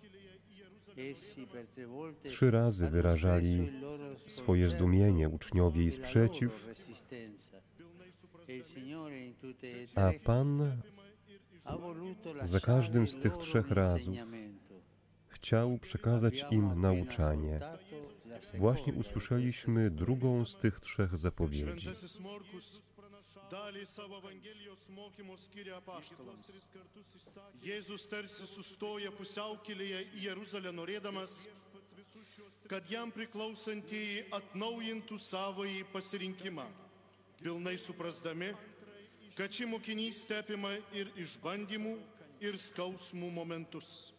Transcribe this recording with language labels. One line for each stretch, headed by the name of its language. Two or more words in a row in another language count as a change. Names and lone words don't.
Polish: 3 razy wyrażali swoje zdumienie uczniowie i sprzeciw, a Pan za każdym z tych 3 razów chciał przekazać im nauczanie. Właśnie usłyszeliśmy drugą z tych 3 zapowiedzi.
Lithuanian: Dalį savo Evangelijos mokymo skiria apaštalams. Jėzus tarsi sustoja pusiaukelėje į Jeruzalę norėdamas, kad jam priklausantieji atnaujintų savąjį pasirinkimą, pilnai suprasdami, kad ši mokinystė apima ir išbandymų, ir skausmų momentus.